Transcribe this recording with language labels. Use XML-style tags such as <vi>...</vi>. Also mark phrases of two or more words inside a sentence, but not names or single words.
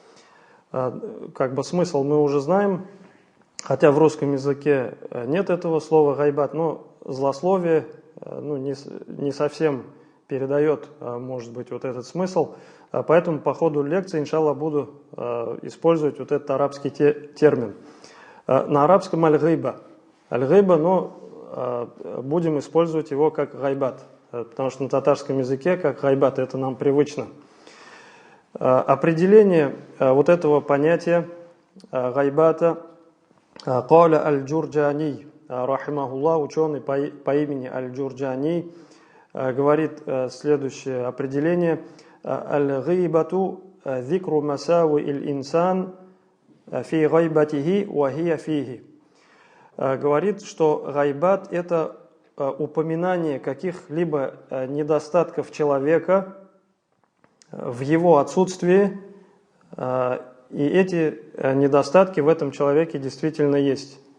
<ru>Смысл мы уже знаем, хотя в русском языке нет этого слова гайбат, но злословие не совсем передает, может быть, вот этот смысл. Поэтому по ходу лекции, иншаллах, буду использовать вот этот арабский термин. На арабском аль-гайба. Аль-гайба, но будем использовать его как гайбат, потому что на татарском языке как гайбат это нам привычно. Определение вот этого понятия гайбата каля аль-Джурджани, рахимахуллах, ученый по имени аль-Джурджани, говорит следующее определение:</ru> <ar>الغيبة ذكر مساوئ الإنسان في غيبته وهي فيه.</ar> <ru>Говорит, что гайбат – это упоминание каких-либо недостатков человека в его отсутствии, и эти недостатки в этом человеке действительно есть.</ru>